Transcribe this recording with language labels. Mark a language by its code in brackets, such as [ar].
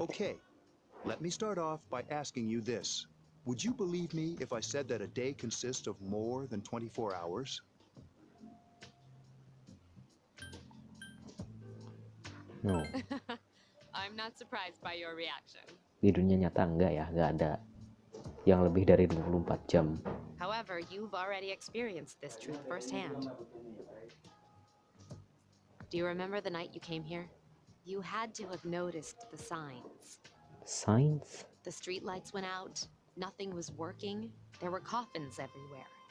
[en] Okay, let me start off by asking you this. Would you believe me if I said that a day consists of more than 24 hours? No. I'm not surprised by your reaction. [id] Di dunia nyata enggak ya, nggak ada yang lebih dari 24 jam. [en] However, you've already experienced this truth firsthand. Do you remember the night you came here? You had to have noticed the signs. Signs? The streetlights went out, nothing was working, there were coffins everywhere.